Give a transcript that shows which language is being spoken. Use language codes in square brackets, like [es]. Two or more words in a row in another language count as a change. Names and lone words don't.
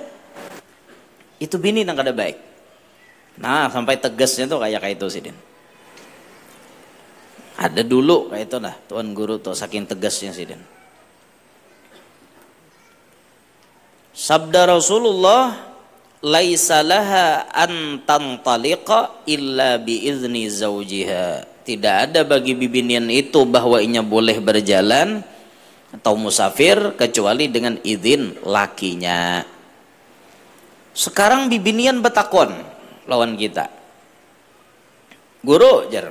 [bjn] Itu bini nang kada baik. Nah sampai tegasnya tuh kayak itu sidin. Ada dulu kayak itu nah tuan guru tuh saking tegasnya sidin. Sabda Rasulullah, [ar] laisa laha an tantaliqa illa bi izni zaujiha. [bjn] Tidak ada bagi bibinian itu bahwa inya boleh berjalan atau musafir kecuali dengan izin lakinya. Sekarang bibinian betakon lawan kita. Guru jar.